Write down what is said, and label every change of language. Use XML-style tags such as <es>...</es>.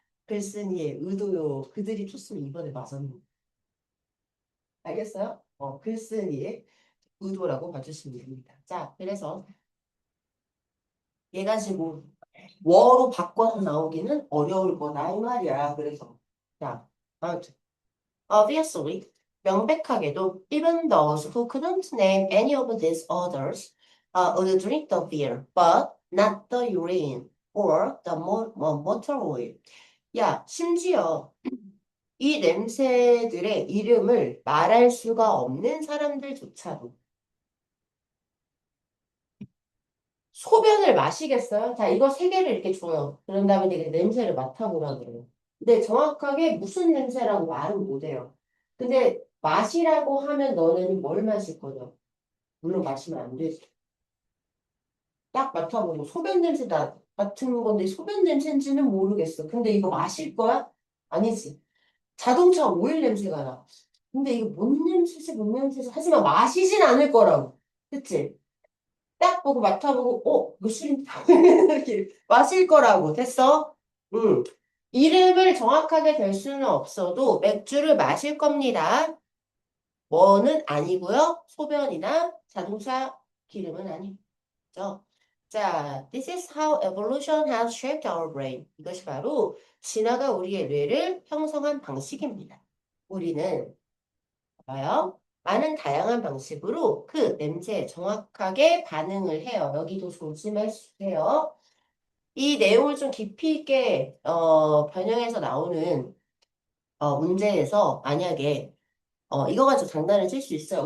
<ko>글쓴이의 의도요. 그들이 쳤으면 이번에 맞았는데. 알겠어요? 글쓴이의 의도라고 봐주시면 됩니다. 자, 그래서 얘가 지금 워로 바꿔서 나오기는 어려울 거다 이 말이야. 그래서 자, 아무튼</ko> <en>obviously</en> <ko>명백하게도</ko> <en>even those who couldn't name any of these others would drink the beer, but not the urine or the motor oil.</en> <ko>야, 심지어 이 냄새들의 이름을 말할 수가 없는 사람들조차도 소변을 마시겠어요? 자, 이거 세 개를 이렇게 줘요. 그런 다음에 되게 냄새를 맡아보라 그래요. 근데 정확하게 무슨 냄새라고 말은 못해요. 근데 마시라고 하면 너는 뭘 마실 거냐? 물론 마시면 안 되지. 딱 맡아보고 소변 냄새 같은 건데 소변 냄새인지는 모르겠어. 근데 이거 마실 거야? 아니지. 자동차 오일 냄새가 나. 근데 이거 뭔 냄새지, 뭔 냄새지? 하지만 마시진 않을 거라고. 그치? 딱 보고 맡아보고, 이거 술인가? 이렇게 마실 거라고. 됐어? 응. 이름을 정확하게 댈 수는 없어도 맥주를 마실 겁니다. 뭐는 아니고요. 소변이나 자동차 기름은 아니죠.</ko> <en>자, this is how evolution has shaped our brain.</en> <ko>이것이 바로 진화가 우리의 뇌를 형성한 방식입니다. 우리는 봐요. 많은 다양한 방식으로 그 냄새에 정확하게 반응을 해요. 여기도 조심해 주세요. 이 내용을 좀 깊이 있게 변형해서 나오는 문제에서 만약에 이거 가지고 장난을 칠 수 있어요.</ko>